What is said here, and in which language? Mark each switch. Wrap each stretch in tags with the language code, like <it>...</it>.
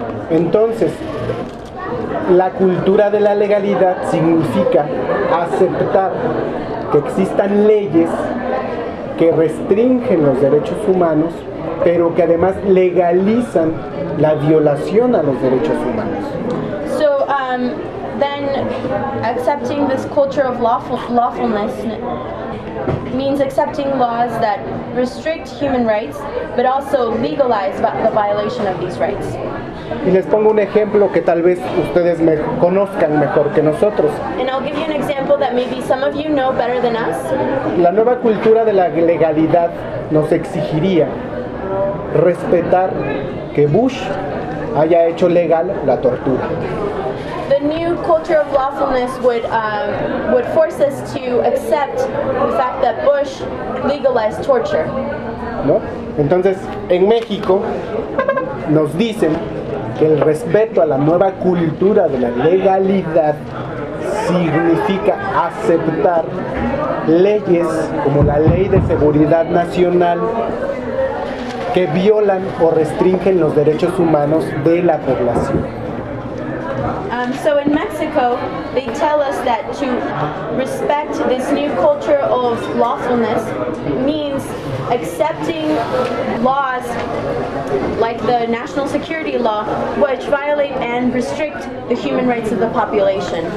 <es>Entonces, la cultura de la legalidad significa aceptar que existan leyes que restringen los derechos humanos, pero que además legalizan la violación a los derechos humanos.</es> <en>So then accepting this culture of lawfulness means accepting laws that restrict human rights but also legalize the violation of these rights.</en> <es>Y les pongo un ejemplo que tal vez ustedes me conozcan mejor que nosotros.</es> <en>And I'll give you an example that maybe some of you know better than us.</en> <es>La nueva cultura de la legalidad nos exigiría respetar que Bush haya hecho legal la tortura.</es> <en>The new culture of lawfulness would force us to accept the fact that Bush legalized torture.</en> <es>¿No? Entonces, en México nos dicen el respeto a la nueva cultura de la legalidad significa aceptar leyes como la Ley de Seguridad Nacional que violan o restringen los derechos humanos de la población.</es> <en>So in Mexico, they tell us that to respect this new culture of lawfulness means accepting laws like the national security law, which violate and restrict the human rights of the population.</en>